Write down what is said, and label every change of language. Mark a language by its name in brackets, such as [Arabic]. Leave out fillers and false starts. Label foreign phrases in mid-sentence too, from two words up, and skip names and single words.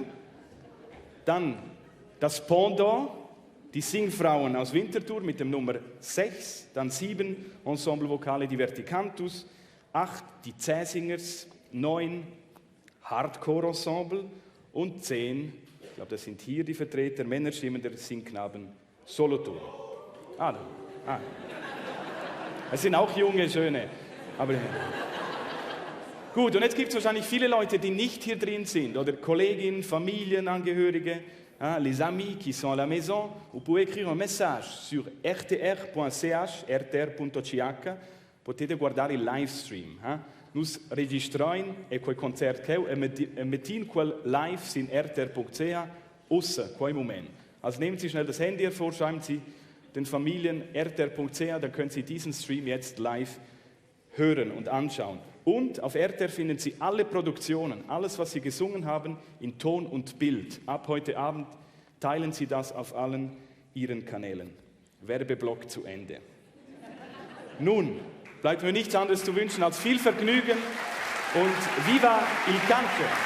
[German] Dann das Pendant, die Singfrauen aus Winterthur mit dem Nummer 6, dann 7 Ensemble Vocale Diverti Cantus, 8 die Cäsingers, 9 Hardcore Ensemble und 10, ich glaube, das sind hier die Vertreter, Männerstimmen der Singknaben Solothurn. Es sind auch junge, schöne, aber... Gut, und jetzt gibt es wahrscheinlich viele Leute, die nicht hier drin sind, oder Kolleginnen, Familienangehörige, [French] les amis qui sont à la maison. Vous pouvez écrire un message sur rtr.ch, rtr.ch, [Italian] potete guardare il live stream. [Romansh] Nus registrojn quel concert che metin quel live sin rtr.ch, außer quel Moment. [German] Also nehmen Sie schnell das Handy hervor, schreiben Sie den Familien rtr.ch, dann können Sie diesen Stream jetzt live hören und anschauen. Und auf RTR finden Sie alle Produktionen, alles, was Sie gesungen haben, in Ton und Bild. Ab heute Abend teilen Sie das auf allen Ihren Kanälen. Werbeblock zu Ende. Nun bleibt mir nichts anderes zu wünschen als viel Vergnügen und Viva il Canto!